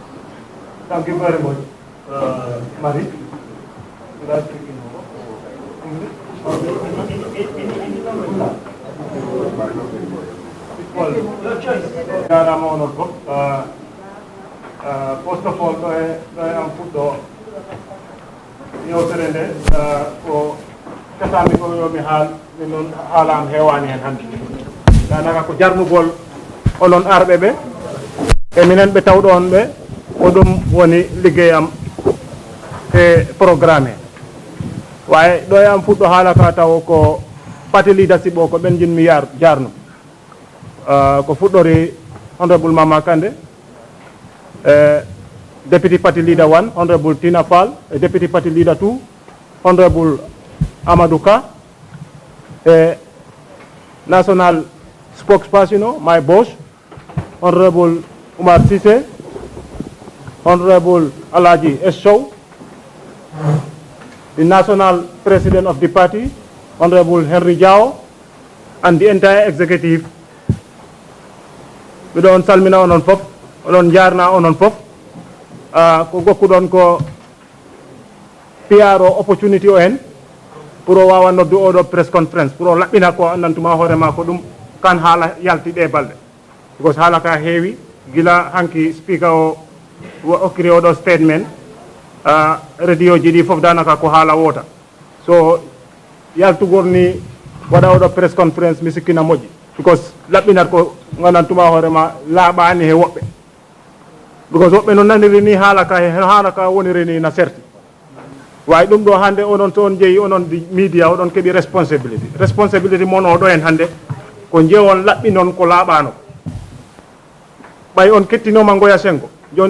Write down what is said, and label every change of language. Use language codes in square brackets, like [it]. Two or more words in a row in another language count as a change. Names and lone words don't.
[en] Thank you very much, Marie. Should I speak in English? First of all, I am put [ff] yoterende ko kasami ko yomi min haalam hewani hen hande danaka ko jarnugol onon arɓe ɓe e minen ɓe tawɗo on ɓe ko ɗum woni liggeyam e programme waye ɗo am fuɗɗo haala ka taw ko [en] party leadership [ff] o ko ɓen jinmi jarno ko fuɗɗori honorable Mama Kandeh [en] Deputy Party Leader 1, Honorable Tina Pal, Deputy Party Leader 2, Honorable Amadou Ka, National Spokesperson, my boss, Honorable Umar Sise, Honorable Alaji Eshow, the National President of the party, Honorable Henry Jao, and the entire executive. We don't [ff] salmina onon pop, onon jarna onon pop. Ko gokkudon ko PRO opportunity o hen pour o wawa noddu oɗo [en] press conference [ff] pour o laɓɓina ko andantuma hoorema ko ɗum kan haala yalti ɗe balɗe because haala ka heewi gila hanki speaker o hokkiri oɗo statement radio jiɗi fof danaka ko haala wota so yaltugol ni waɗa oɗo [en] press conference [ff] mi sikkina moƴƴi because laɓɓinat ko gandantuma hoorema laaɓani he woɓɓe because woɓɓe no naniri ni haala ka woniri ni na certi way ɗum ɗo hande onon to on jeeyi onon media oɗon keeɓi responsibility mon oɗo en hande ko jewon laɓɓinon ko laaɓano ɓay on kettinoma ngoya sengo joni